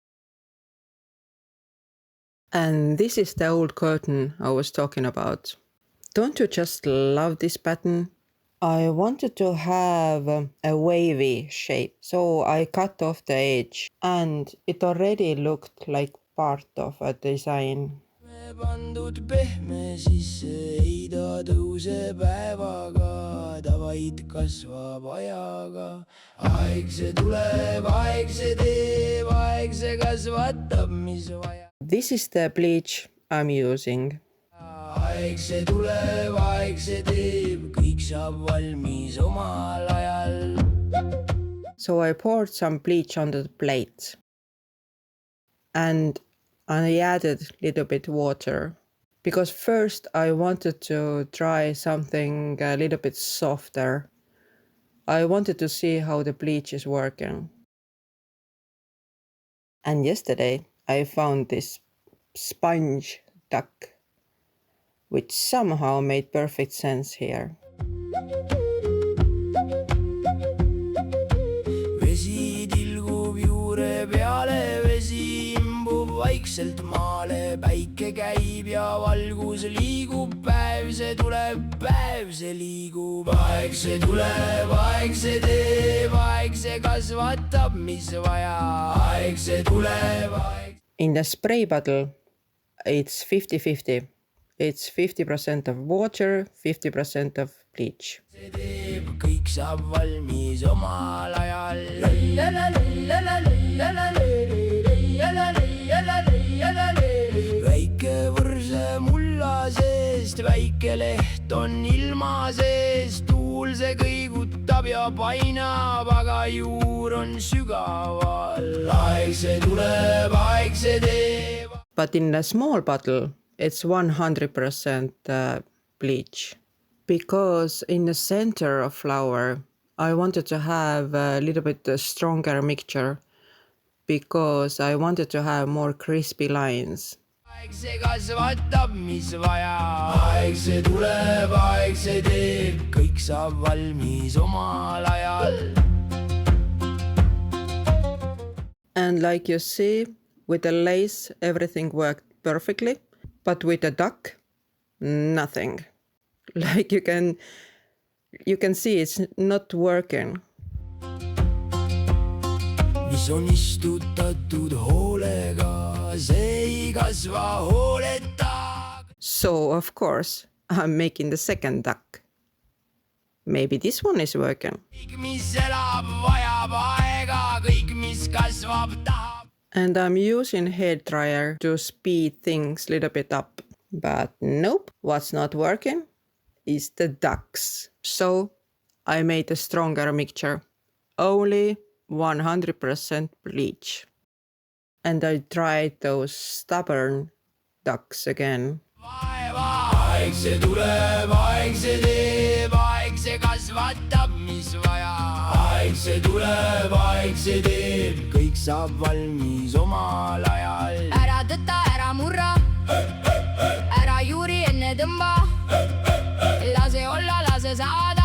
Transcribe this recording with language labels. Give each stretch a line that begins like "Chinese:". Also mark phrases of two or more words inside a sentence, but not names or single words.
English: And this is the old curtain I was talking about. Don't you just love this pattern? I wanted to have a wavy shape, so I cut off the edge and it already looked like part of a design.
Estonian: Pandud pehme sisse, ei ta tõuse päevaga, ta vaid kasvab ajaga. Aeg see tuleb, aeg see teeb, aeg see kasvatab, mis vaja.
English: This is the bleach I'm using.
Estonian: Aeg see tuleb, aeg see teeb, kõik saab valmis omal ajal.
English: So I poured some bleach onto the plate. And I added a little bit water because first I wanted to try something a little bit softer. I wanted to see how the bleach is working. And yesterday I found this sponge duck, which somehow made perfect sense here.
Estonian: Vesi tilgub juure peale, vesi imbub vaikselt maale, päike käib ja valgus liigub, päev see tuleb, päev see liigub. Aeg see tuleb, aeg see teeb, aeg see kasvatab, mis vaja. Aeg see tuleb, aeg.
English: In the spray bottle, it's 50-50. It's 50% of water, 50% of bleach.
Estonian: See teeb, kõik saab valmis omal ajal. Väike võrse mulla seest, väike leht on ilma sees, tuul see kõigutab ja painab, aga juur on sügaval. Aeg see tuleb, aeg see teeb.
English: But in a small bottle, it's 100% bleach. Because in the center of flower, I wanted to have a little bit stronger mixture because I wanted to have more crispy lines.
Estonian: Aeg see kasvatab, mis vaja. Aeg see tuleb, aeg see teeb, kõik saab valmis omal ajal.
English: And like you see, with the lace, everything worked perfectly. But with the duck, nothing. Like you can see it's not working.
Estonian: Mis on istutatud hoolega, see ei kasva hooleta.
English: So of course I'm making the second duck. Maybe this one is working.
Estonian: Kõik mis elab vajab aega, kõik mis kasvab tahab.
English: And I'm using hair dryer to speed things a little bit up. But nope, what's not working is the ducks. So I made a stronger mixture. Only 100% bleach. And I tried those stubborn ducks again.
Estonian: Aeg see tuleb, aeg see teeb, aeg see kasvatab, mis vaja. Aeg see tuleb, aeg see teeb, kõik saab valmis omal ajal. Ära tõta, ära murra, ära juuri enne tõmba, lase olla, lase saada.